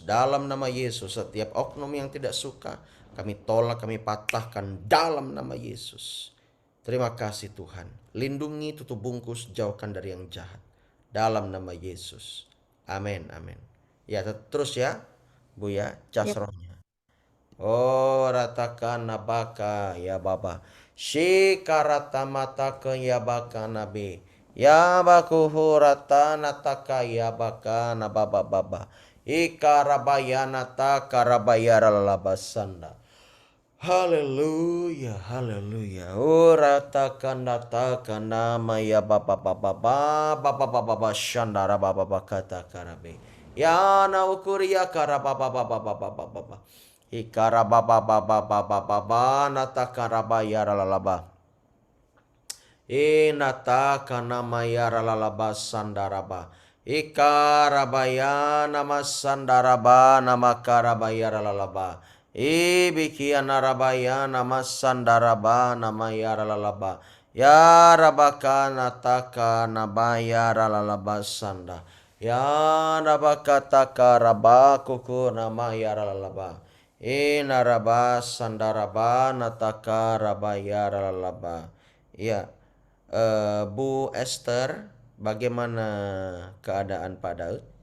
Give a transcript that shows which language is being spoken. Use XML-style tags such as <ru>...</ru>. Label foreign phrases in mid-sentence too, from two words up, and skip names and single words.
<id>Dalam nama Yesus, setiap oknum yang tidak suka, kami tolak, kami patahkan dalam nama Yesus. Terima kasih Tuhan. Lindungi, tutup bungkus, jauhkan dari yang jahat. Dalam nama Yesus. Amin, amin. Ya, terus ya, Bu ya, cas Yep. rohnya. Oh, ratakan nabaka ya baba. Shikarata mata ke ya baka nabi. Ya baku hurata nataka ya baka nababa baba. Ikarabayana ta karabayara lalabasanda. Haleluya, haleluya. Uratakan natakan nama ya baba baba baba baba baba shandara baba baba kata karabe. Ya na ukuria karababa baba baba baba. Ikarababa baba baba baba natakaraba yara lalaba. Inata nama yara lalaba sandaraba. Ikarabaya nama sandaraba nama karabaya lalaba. Ibikia narabaya nama sandaraba nama yara lalaba. Ya rabaka nataka nabaya lalaba sanda. Ya rabaka taka rabakuku nama yara lalaba. Inaraba sandaraba nataka rabaya lalaba. Iya, Bu Esther, bagaimana keadaan Pak Daud?</id>